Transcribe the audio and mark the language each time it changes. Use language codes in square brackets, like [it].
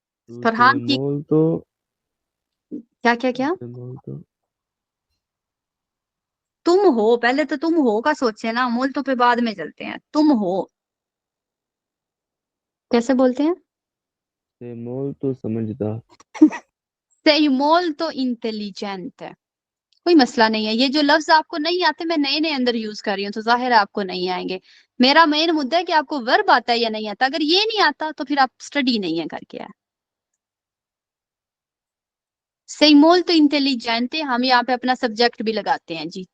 [hi] Farhan king, क्या क्या क्या? तुम हो, पहले तो तुम हो का सोचे ना, मोल्तो पे बाद में चलते हैं। तुम हो कैसे बोलते हैं? molto समझदार। [it] sei molto intelligente। [hi] कोई मसला नहीं है। ये जो लफ्ज आपको नहीं आते, मैं नए नए अंदर यूज कर रही हूँ, तो जाहिर है आपको नहीं आएंगे। मेरा मेन मुद्दा है कि आपको वर्ब आता है या नहीं आता। अगर ये नहीं आता तो फिर आप स्टडी नहीं है करके आए। [it] sei molto intelligente, [hi] हम यहाँ पे अपना सब्जेक्ट भी लगाते हैं जी।